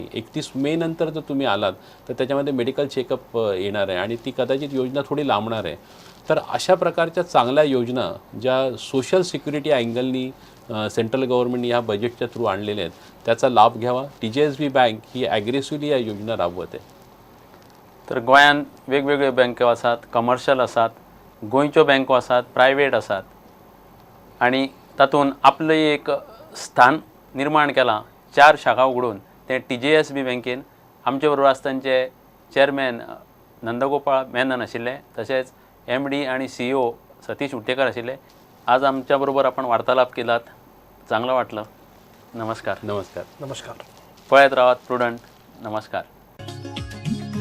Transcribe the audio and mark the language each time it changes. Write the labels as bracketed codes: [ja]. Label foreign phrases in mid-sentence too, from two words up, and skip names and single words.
[mr] 31 मे नंतर जर तुम्ही आलात तर त्याच्यामध्ये [en] medical checkup [mr] येणार आहे आणि ती कदाचित योजना थोडी लांबणार आहे. तर अशा प्रकारच्या चांगल्या योजना ज्या [en] social security angle central government [mr] ह्या बजेटच्या थ्रू आणलेल्या आहेत त्याचा लाभ घ्यावा. TJSB बँक ही ॲग्रेसिव्हली या योजना राबवत आहे. [kok] तर गोंयान वेगवेगळ्यो बँको आसात, कमर्शियल आसात, गोंयच्यो बँको आसात, प्रायवेट आसात आणि तातूंत आपलें एक स्थान निर्माण केलां. 4 शाखा उगडून ते TJSB बँकेन आमचे बरोबर आसतनाचे चेअरमॅन नंदगोपाळ मेनन आशिल्ले, तशेंच MD आणि CEO सतीश उट्टेकर आशिल्ले. [mr] आज आमच्या बरोबर आपण वार्तालाप केलात, चांगलं वाटलं. नमस्कार. नमस्कार. नमस्कार. [kok] पळयत रावात प्रुडंट. नमस्कार.